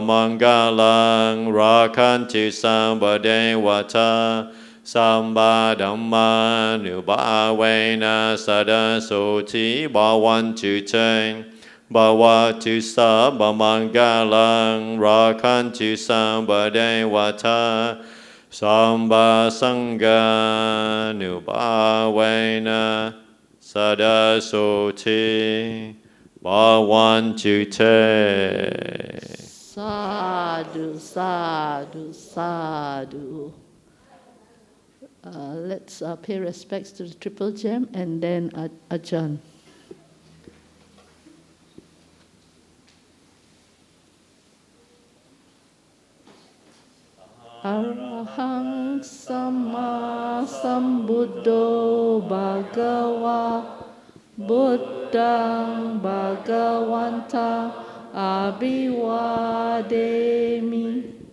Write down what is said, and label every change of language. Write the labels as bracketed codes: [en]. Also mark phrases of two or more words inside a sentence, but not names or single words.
[pi] Mangalang Rakantu Sabha Devata Samba Dhamma Nubhavena Sada Soti Bhavantu Te Bhavatu Sabha Mangalang Rakantu Sabha Devata Samba Sangha Nubhavena Sada Soti Bhavantu Te. Sadhu, sadhu, sadhu. [en] Let's pay respects to the Triple Gem and then Ajahn. [pi] Arahang Sama Sambuddho Bhagava Buddhang Bhagavanta Abhivademi.